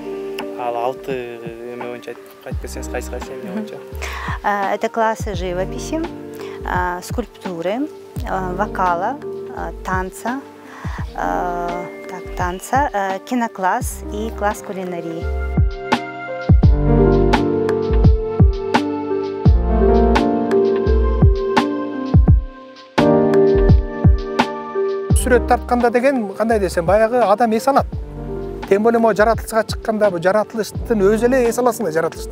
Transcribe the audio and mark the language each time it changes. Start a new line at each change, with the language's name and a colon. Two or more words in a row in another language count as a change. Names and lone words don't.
Russian: Это классы живописи, скульптуры, вокала, танца, кинокласс и класс кулинарии.
Kyrgyz: Сүрөт тартканда деген кандай десем, баягы адам эс алат.
Russian: Тем более
Kyrgyz: мо жаратылышка чыкканда бу жаратылыштын өзү эле эс аласың да жаратылыштан.